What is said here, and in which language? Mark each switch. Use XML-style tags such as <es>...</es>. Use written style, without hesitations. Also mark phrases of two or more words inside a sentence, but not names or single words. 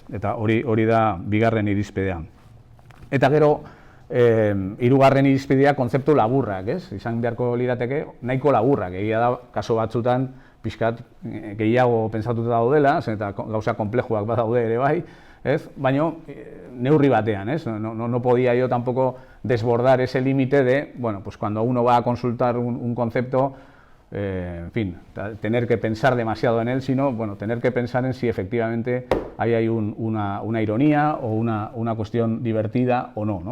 <eu>Eta hori da bigarren irizpidea. Eta gero, hirugarren irizpidea kontzeptu laburrak, ez? Izan beharko lirateke nahiko laburrak, egia da kaso batzutan pixkat gehiago pentsatuta daudela, eta gauza konplejuak badaude ere bai, ez? Baina neurri batean, ez?</eu> <es>No podía yo tampoco desbordar ese límite de, bueno, pues cuando uno va a consultar un concepto, en fin, tener que pensar demasiado en él, sino, bueno, tener que pensar en si efectivamente ahí hay una ironía o una cuestión divertida o no, ¿no?</es>